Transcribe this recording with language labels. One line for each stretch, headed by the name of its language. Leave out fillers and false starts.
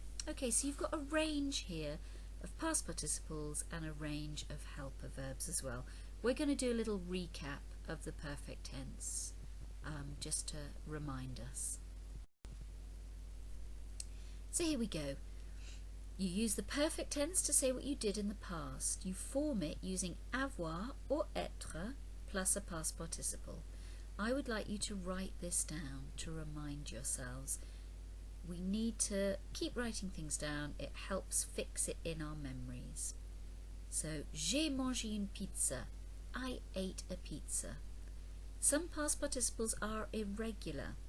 English: Okay, so you've got a range here of past participles and a range of helper verbs as well. We're going to do a little recap of the perfect tense, just to remind us. So here we go. You use the perfect tense to say what you did in the past. You form it using avoir or être plus a past participle. I would like you to write this down to remind yourselves. We need to keep writing things down. It helps fix it in our memories. So,
French: j'ai mangé une pizza.
English: I ate a pizza. Some past participles are irregular.